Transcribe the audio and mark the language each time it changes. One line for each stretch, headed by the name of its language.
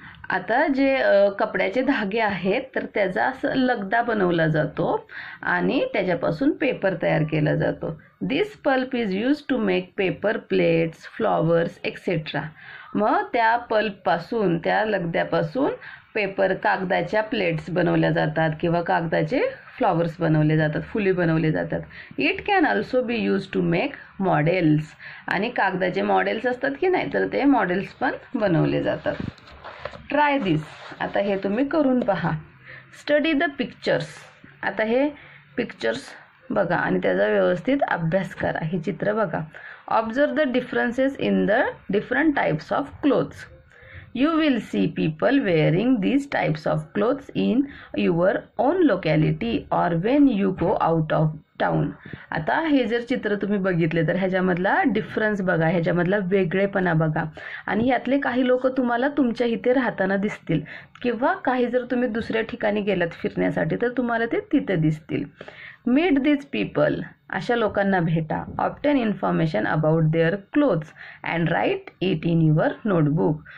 Marathi: आता जे कपड्याचे धागे आहेत तर त्याचा असं लगदा बनवला जातो आणि त्याच्यापासून पेपर तयार केला जातो.
English: This pulp is use to make paper plates, flowers etcetera.
Marathi: मग त्या पल्पपासून, त्या लगद्यापासून पेपर, कागदाच्या प्लेट्स बनवल्या जातात किंवा कागदाचे फ्लॉवर्स बनवले जातात, फुले बनवले जातात.
English: It can also be use to make models.
Marathi: आणि कागदाचे मॉडेल्स असतात की नाही, तर ते मॉडेल्स पण बनवले जातात.
English: Try this.
Marathi: आता हे तुम्ही करून पहा.
English: Study the pictures.
Marathi: आता हे पिक्चर्स बघा आणि त्याचा व्यवस्थित अभ्यास करा. हे चित्र बघा.
English: Observe the differences in the different types of clothes. You will see people wearing these types of clothes in your own locality or when you go out of town.
Marathi: आता हे जर चित्र तुम्ही बघितले तर ह्याच्यामधला डिफरन्स बघा, ह्याच्यामधला वेगळेपणा बघा. आणि ह्यातले काही लोक तुम्हाला तुमच्या इथे राहताना दिसतील किंवा काही जर तुम्ही दुसऱ्या ठिकाणी गेलात फिरण्यासाठी तर तुम्हाला ते तिथे दिसतील.
English: Meet these people.
Marathi: अशा लोकांना भेटा.
English: Obtain information about their clothes and write it in your notebook.